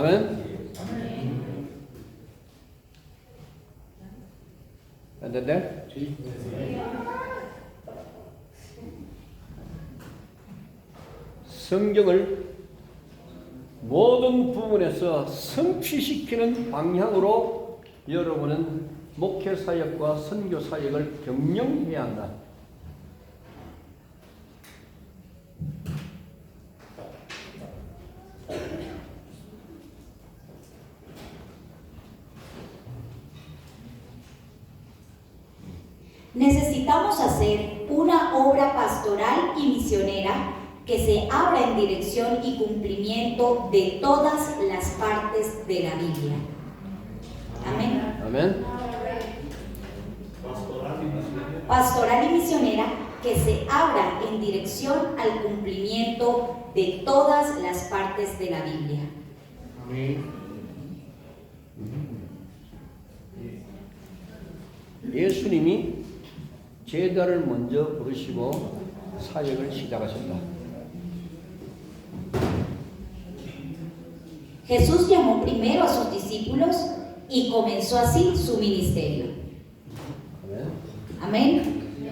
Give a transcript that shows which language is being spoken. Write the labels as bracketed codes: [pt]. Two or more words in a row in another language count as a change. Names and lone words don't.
[ko] 아멘. [es] ¿Entender? [ko] 성경을 모든 부분에서 성취시키는 방향으로 여러분은 목회 사역과 선교 사역을 경영해야 한다. [es] Necesitamos hacer una obra pastoral y misionera que se abra en dirección y cumplimiento de todas las partes de la Biblia. Amén. [ko] 아멘. [es] Pastoral y misionera que se abra en dirección al cumplimiento de todas las partes de la Biblia. [ko] 예수님이 제자를 먼저 부르시고 사역을 시작하셨다. [es] Jesús llamó primero a sus discípulos y comenzó así su ministerio. [ko] 아멘. [es] Amén.